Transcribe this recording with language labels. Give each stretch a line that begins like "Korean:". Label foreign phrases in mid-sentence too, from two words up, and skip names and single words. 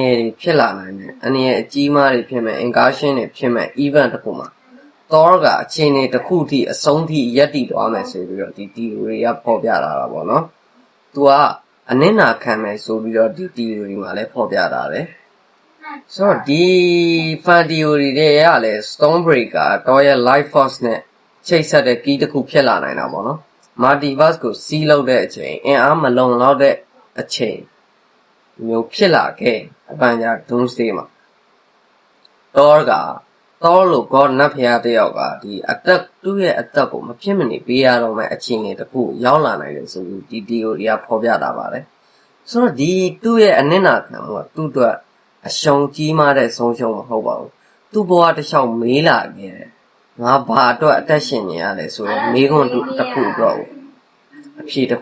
Burmese: ရဖြစ်လာနိုင်တယ်အနေရအကြီးမားတွေဖြစ်မဲ့ incursion တွေဖြစ်မဲ့ event တစ်ခုမှာ Thor ကအခြေအနေတစ်ခုထိ အဆုံးထိရပ်တည်သွားမယ်ဆိုပြီးတော့ဒီ theory ကဖော်ပြလာတာပေါ့နော်သူကအနစ်နာခံမယ်ဆိုပြီးတော့ဒီ theory မှာလည်းဖော်ပြတာတယ်ဆိုတော့ဒီ
English: fan theory
Burmese: တွေကလည်း Stormbreaker တော့ရဲ့
English: life force
Burmese: နဲ့ချိတ်ဆက်တဲ့ key တစ်ခုဖြစ်လာနိုင်တာပေါ့နော် multiverse ကိုစီးလုပ်တဲ့အချိန်အင်အားမလုံလောက်တဲ့အချိန်မျိုးဖြစ်လာခဲ့ Avenger Doomsday မှာ Thor လို့ God နတ်ဖျားတယောက်ကဒီအသက်သူ့ရဲ့အသက်ကိုမဖြစ်မနေပေးရတော့မဲ့အခြေအနေတစ်ခုရောက်လာနိုင်တယ်ဆိုပြီးဒီ theory ကဖော်ပြတာပါတယ်ဆိုတော့ဒီသူ့ရဲ့အနစ်နာခံမှုကသူ့အတွက်အရှုံးကြီးမားတဲ့ဆုံးရှုံးမဟုတ်ပါဘူးသူ့ဘဝတစ်လျှောက်မေးလာခဲ့တယ်ငါဘာအတွက်အသက်ရှင်နေရလဲဆိုတော့မေးခွန်းတစ်ခုတော့အဖြေတစ်